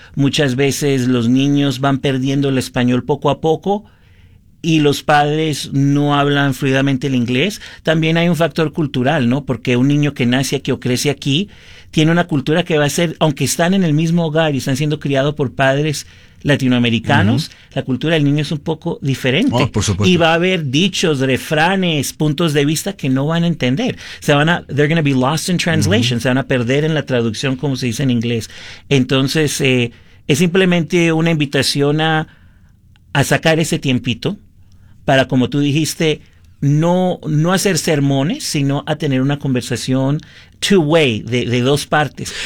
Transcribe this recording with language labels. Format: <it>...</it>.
<es>Muchas veces los niños van perdiendo el español poco a poco y los padres no hablan fluidamente el inglés. También hay un factor cultural, ¿no? Porque un niño que nace aquí o crece aquí tiene una cultura que va a ser, aunque están en el mismo hogar y están siendo criados por padres latinoamericanos, uh-huh. la cultura del niño es un poco diferente. Oh, por supuesto. Y va a haber dichos, refranes, puntos de vista que no van a entender.</es> <en>They're going to be lost in translation.</en> <es>Uh-huh. Se van a perder en la traducción, como se dice en inglés. Entonces, es simplemente una invitación a sacar ese tiempito para, como tú dijiste, no hacer sermones, sino a tener una conversación</es> <en>two-way,</en> <es>de dos partes.</es>